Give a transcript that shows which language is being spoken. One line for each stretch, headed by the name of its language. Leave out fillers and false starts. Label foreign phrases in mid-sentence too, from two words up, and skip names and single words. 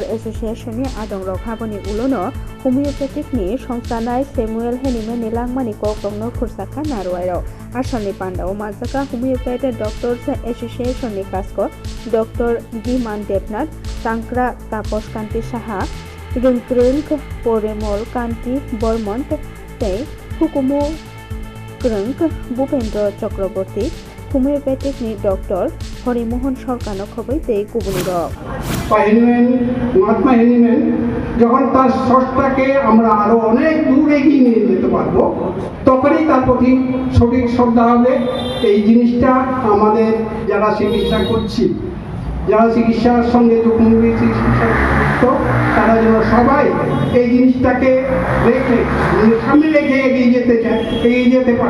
Kok Borok: एसोसिएशननि आदंरक हाबनि उलोनो होमियोपैथिकनि संस्थानाय सैमुएल हेनिमेननि लांमानि कक्टंनो खुरसाखा नारवाइरक आसामनि पान्डाव मानजाका होमियोपैथिक डॉक्टर्स एसोसिएशननि कास्को डॉक्टर गिमान देबनाथ तांक्रा तापस कान्ति साहा रिंक्रिंक परिमल कान्ति बर्मन तै हुकुमु ग्रंक भूपेन्द्र चक्रवर्ती होमियोपैथिकनि डॉक्टर हरिमोहन सरकानो खबै तै गुबुनि रक
Bangla: মহাত্মা হেনিম্যান যখন তার স্রষ্টাকে আমরা আরো অনেক দূর এগিয়ে নিয়ে যেতে পারবো, তখনই তার প্রতি সঠিক শ্রদ্ধা হবে। এই জিনিসটা আমাদের যারা চিকিৎসা করছি, যারা চিকিৎসার সঙ্গে যুক্ত, তারা যেন সবাই এই জিনিসটাকে রেখে সামনে রেখে এগিয়ে যেতে পারি।